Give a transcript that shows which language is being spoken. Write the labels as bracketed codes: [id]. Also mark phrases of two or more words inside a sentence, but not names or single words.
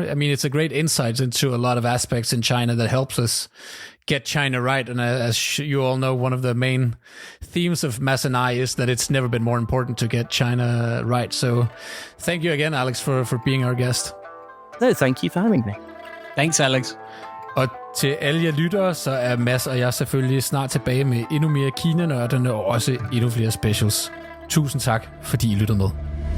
[en] I mean, it's a great insight into a lot of aspects in China that helps us get China right. And as you all know, one of the main themes of Mads and I is that it's never been more important to get China right. So thank you again, Alex, for being our guest. No, thank you for having me. Thanks, Alex. [da] Og til alle jer lyttere, så er Mads og jeg selvfølgelig snart tilbage med endnu mere KinaNørderne og også endnu flere specials. Tusind tak, fordi I lyttede med.